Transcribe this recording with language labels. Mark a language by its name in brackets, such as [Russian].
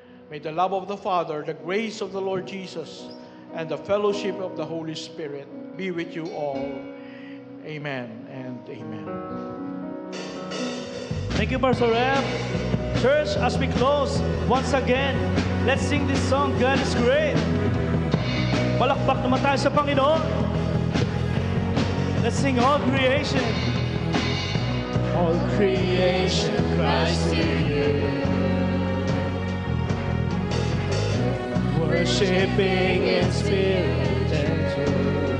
[English] May the love of the Father, the grace of the Lord Jesus, and the fellowship of the Holy Spirit be with you all. Amen and amen. Thank you, Pastor Rep. Church, as we close, once again, let's sing this song, God is Great. [Filipino] Palakpak naman tayo sa Panginoon. [English] Let's sing All Creation. All creation cries to you, worshiping in spirit and truth.